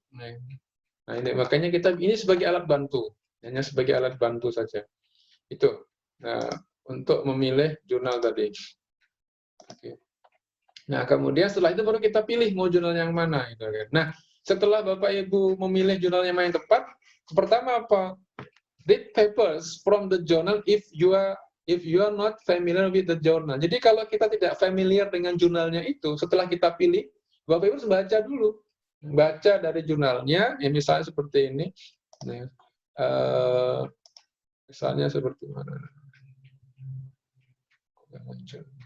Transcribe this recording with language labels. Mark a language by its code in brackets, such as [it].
[id] Nah, ini makanya kita ini sebagai alat bantu, hanya sebagai alat bantu saja. Itu. Nah, untuk memilih jurnal tadi. Oke. Nah, kemudian setelah itu baru kita pilih mau jurnal yang mana. Gitu. Nah, setelah Bapak Ibu memilih jurnal yang mana yang tepat, pertama apa? [en] Read papers from the journal if you are not familiar with the journal. [id] Jadi kalau kita tidak familiar dengan jurnalnya itu, setelah kita pilih, Bapak Ibu harus baca dulu. Baca dari jurnalnya, ya misalnya seperti ini. Nah, misalnya seperti mana? Muncul.